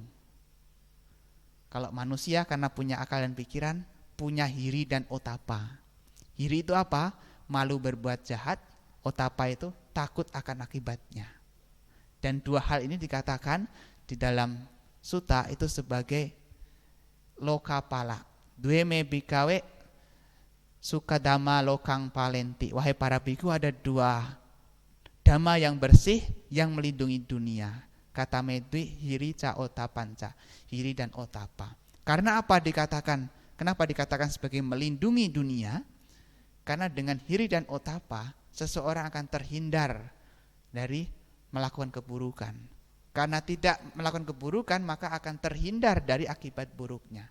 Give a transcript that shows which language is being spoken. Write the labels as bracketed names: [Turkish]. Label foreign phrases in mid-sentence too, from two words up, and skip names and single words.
[Indonesian] Kalau manusia karena punya akal dan pikiran, punya hiri dan otapa. Hiri itu apa? Malu berbuat jahat, otapa itu takut akan akibatnya. Dan dua hal ini dikatakan di dalam sutta itu sebagai lokapala. [Pali] Due me bikawe sukadama lokang palenti. [Indonesian] Wahai para biku, ada dua dhamma yang bersih yang melindungi dunia. [Pali] Kata medwi hiri ca otapanca, hiri dan otapa. [Indonesian] Karena apa dikatakan? Kenapa dikatakan sebagai melindungi dunia? Karena dengan hiri dan otapa seseorang akan terhindar dari melakukan keburukan. Karena tidak melakukan keburukan maka akan terhindar dari akibat buruknya.